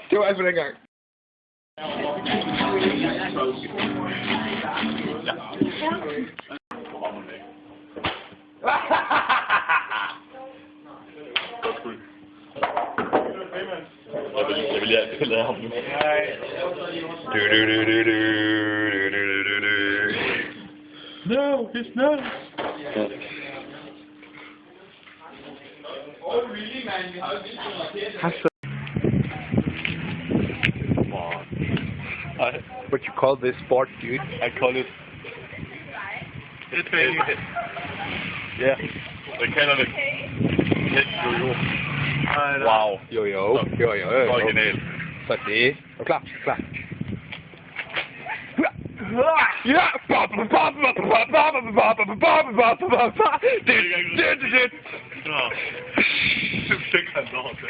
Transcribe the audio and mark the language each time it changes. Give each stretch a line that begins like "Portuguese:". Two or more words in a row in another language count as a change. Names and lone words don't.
Danish: Det var alt for den gang. Jeg vil hjælpe lade ham nu.
English: No, he's not. What you call this sport, dude? I call it...
Danish: Ja, jeg kalder det... Jo. Wow. Jo. Original. Så det. Er du klar? Klar. Ja! Det fik han lov til.